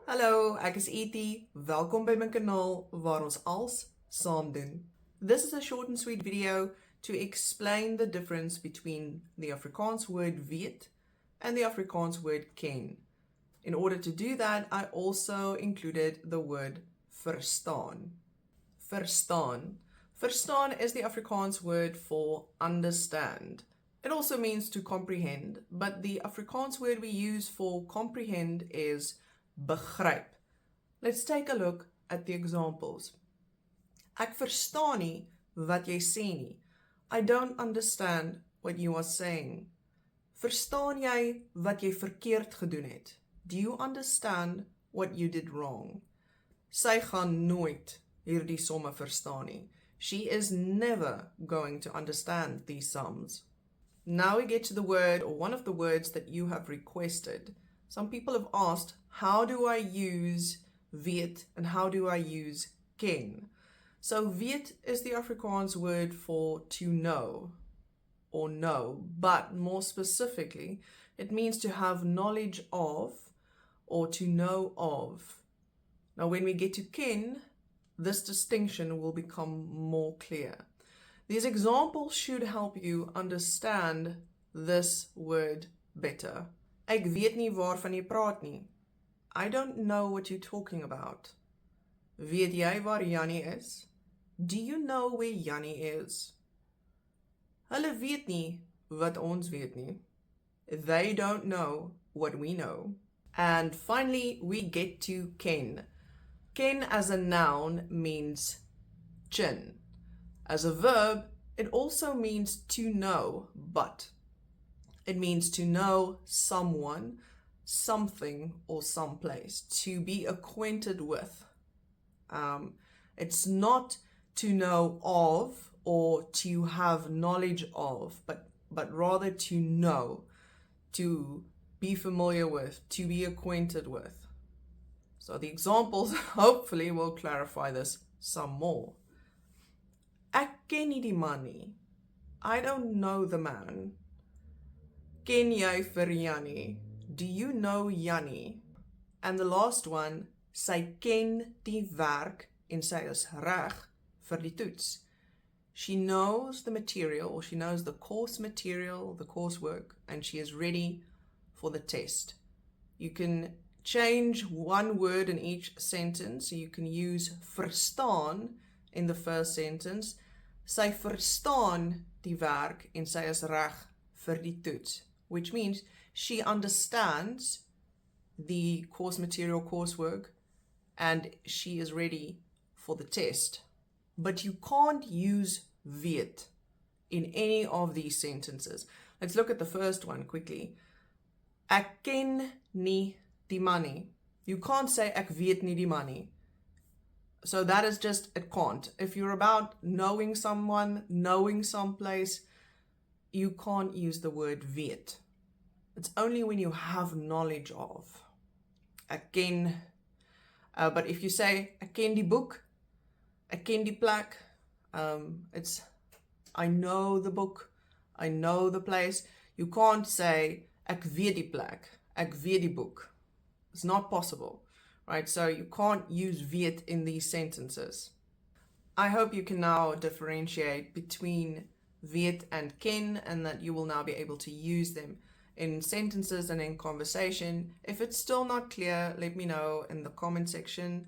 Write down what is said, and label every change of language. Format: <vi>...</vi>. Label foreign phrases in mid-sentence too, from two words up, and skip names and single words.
<af>Hallo, ek is E.T. Welkom by my kanaal waar ons als saam doen.</af> <en>This is a short and sweet video to explain the difference between the Afrikaans word weet and the Afrikaans word ken. In order to do that, I also included the word verstaan. Verstaan. Verstaan is the Afrikaans word for understand. It also means to comprehend, but the Afrikaans word we use for comprehend is begryp. Let's take a look at the examples.</en> <af>Ek verstaan nie wat jy sê nie.</af> <en>I don't understand what you are saying.</en> <af>Verstaan jy wat jy verkeerd gedoen het?</af> <en>Do you understand what you did wrong?</en> <af>Sy gaan nooit hierdie somme verstaan nie.</af> <en>She is never going to understand these sums. Now we get to the word, or one of the words that you have requested. Some people have asked, how do I use weet and how do I use ken? So weet is the Afrikaans word for to know or know, but more specifically, it means to have knowledge of or to know of. Now when we get to ken, this distinction will become more clear. These examples should help you understand this word better.</en> <af>Ek weet nie waarvan jy praat nie.</af> <en>I don't know what you're talking about.</en> <af>Weet jy waar Jannie is?</af> <en>Do you know where Jannie is?</en> <af>Hulle weet nie wat ons weet nie.</af> <en>They don't know what we know. And finally, we get to ken. Ken as a noun means chin. As a verb, it also means to know, but it means to know someone, something, or someplace, to be acquainted with. It's not to know of or to have knowledge of, but rather to know, to be familiar with, to be acquainted with. So the examples hopefully will clarify this some more.</en> <af>Ek ken nie die man nie.</af> <en>I don't know the man.</en> <af>Ken jy vir Jannie?</af> <en>Do you know Jannie? And the last one,</en> <af>sy ken die werk en sy is reg vir die toets.</af> <en>She knows the material, or she knows the course material, the coursework, and she is ready for the test. You can change one word in each sentence. So you can use verstaan in the first sentence.</en> <af>Sy verstaan die werk en sy is reg vir die toets,</af> <en>which means she understands the course material, coursework, and she is ready for the test. But you can't use weet in any of these sentences. Let's look at the first one quickly.</en> <af>Ek ken nie die man nie.</af> <en>You can't say</en> <af>ek weet nie die man nie.</af> <en>So that is just, it can't. If you're about knowing someone, knowing someplace, you can't use the word weet. It's only when you have knowledge of.</en> <af>Ek ken,</af> <en>but if you say,</en> <af>ek ken die boek, ek ken die plek,</af> <en>it's, I know the book, I know the place. You can't say,</en> <af>ek weet die plek, ek weet die boek.</af> <en>It's not possible. Right, so you can't use weet in these sentences. I hope you can now differentiate between weet and ken, and that you will now be able to use them in sentences and in conversation. If it's still not clear, let me know in the comment section.</en>